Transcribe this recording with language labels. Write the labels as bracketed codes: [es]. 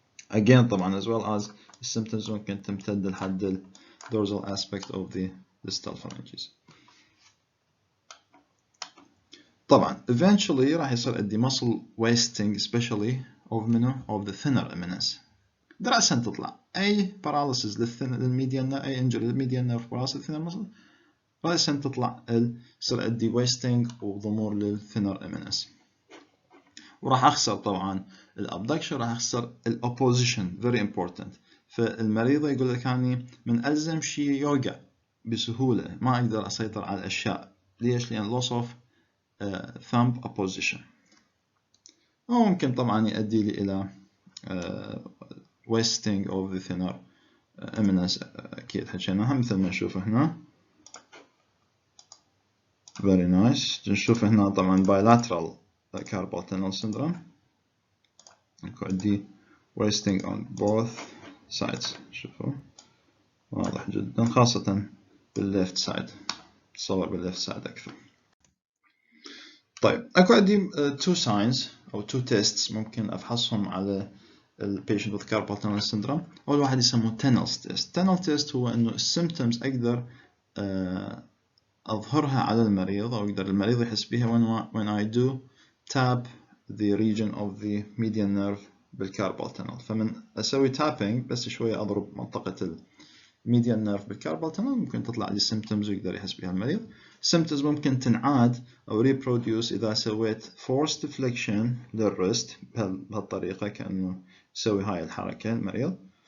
[en] Again طبعا as well as the symptoms [ar] ممكن تمتد لحد [en] ال dorsal aspect of the distal phalanges. طبعا eventually [ar] راح يصير عندي [en] muscle wasting especially of منو of the thinner eminence. [ar] رأسا تطلع أي paralysis للميديان أي injury للميديان nerve paralysis thinner muscle رأسا تطلع يصير عندي wasting وضمور للthinner eminence. وراح أخسر طبعا الابدكشن راح أخسر الopposition very important. فالمريض يقول لك أني من ألزم شيء يوقع بسهولة ما أقدر أسيطر على الأشياء. [en] ليش؟ لأن loss of thumb opposition. [ar] وممكن طبعا يؤدي لي إلى wasting of the thinner eminence أكيد حكيناها مثل ما نشوف هنا. [en] very nice. نشوف هنا طبعا bilateral carpal tunnel syndrome. عندي wasting on both sides. [ar] شوفوا واضح جدا خاصة بالليفت سايد. تصور بالليفت سايد أكثر. طيب اكو عندي two signs او two tests ممكن افحصهم على ال patient with carpal tunnel syndrome. اول واحد يسموه tunnel test. [en] tunnel test [ar] هو انه السيمبتومز اقدر اظهرها على المريض او يقدر المريض يحس بها [en] when I do tap the region of the median nerve بالcarpal tunnel. [ar] فمن اسوي tapping بس شوية اضرب منطقة median nerve بالcarpal tunnel ممكن تطلع لي symptoms ويقدر يحس بها المريض. symptoms ممكن تنعاد أو reproduce إذا سويت forced flexion للرست بهالطريقة كأنه يسوي هاي الحركة المريض.